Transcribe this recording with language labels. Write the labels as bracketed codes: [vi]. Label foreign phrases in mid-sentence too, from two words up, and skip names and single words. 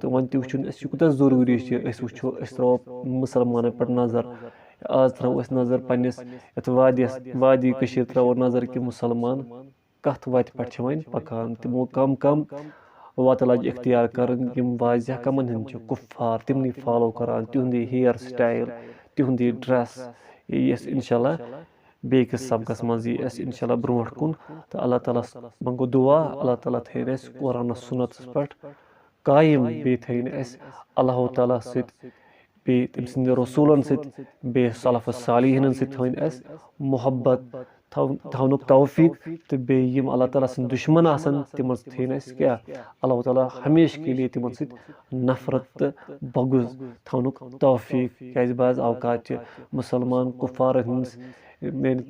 [ks] वन तु कूत जरूरी वो त्रो मुसलमान पे नजर, आज त्रो नजर पन्निस वादी त्रो नजर कि मुसलमान कथ वत पे वन पकान, तिमो कम कम वत लज इख्तियार कर वाजह कमन हंद कुफ्फार तिमनी फॉलो करान, तिहुंदी [en] hair style, [ks] तिहुंदी ड्रेस। ये इंशाअल्लाह बेकिस सबकस मज इंशाअल्लाह ब्रोट कुन। तो अल्लाह ताला मंगो दुआ, अल्लाह ताला थे कुरान सुन्नत पे قایِم بیٚیہِ تھٲیِن اَسہِ اللہ تعالیٰ سۭتۍ بیٚیہِ تٔمۍ سٕنٛدِ رسوٗلَن سۭتۍ بیٚیہِ سلف صالحیٖنَن سۭتۍ تھٲوِن اَسہِ محبت تھاونُک توفیٖق تہٕ بیٚیہِ یِم اللہ تعالیٰ سٕنٛدۍ دُشمن آسَن تِمن سۭتۍ تھٲیِن اَسہِ کیٛاہ اللہ تعالیٰ [ur] ہمیشہٕ کے لیے [ks] تِمن سۭتۍ نفرت تہٕ بغض تھاونُک توفیٖق کیٛازِ بعض اوقات چھِ مُسلمان کُفارَن ہٕنٛز